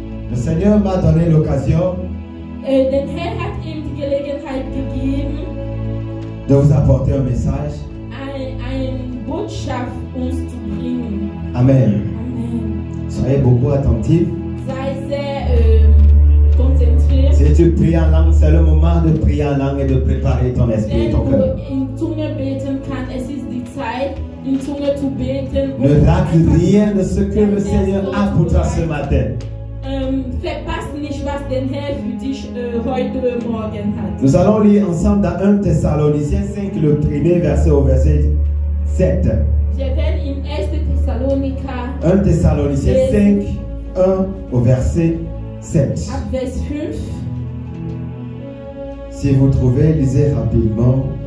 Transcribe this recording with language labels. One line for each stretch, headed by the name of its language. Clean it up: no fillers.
French: Le Seigneur m'a donné l'occasion
German: Den Herr hat ihm die Gelegenheit gegeben,
French: de vous apporter un message.
German: eine Botschaft uns zu bringen.
French: Amen.
German: Amen.
French: Soyez beaucoup attentifs.
German: Sei sehr konzentriert.
French: Si tu pries en langue, c'est le moment de prier en langue et de préparer ton esprit et
German: Wenn
French: ton cœur.
German: du in Zunge beten kannst, es ist die Zeit, in Zunge zu beten.
French: Ne rate rien de ce que le Seigneur a pour toi ce matin.
German: Verpasst nicht, was der Herr für dich heute Morgen hat.
French: Nous allons lire ensemble dans 1 Thessaloniciens 5, le premier verset au verset 7.
German: Wir werden in 1. Thessaloniker
French: 1 Thessaloniciens 5, 1 au verset 7.
German: ab Vers 5.
French: Si vous trouvez, lisez rapidement.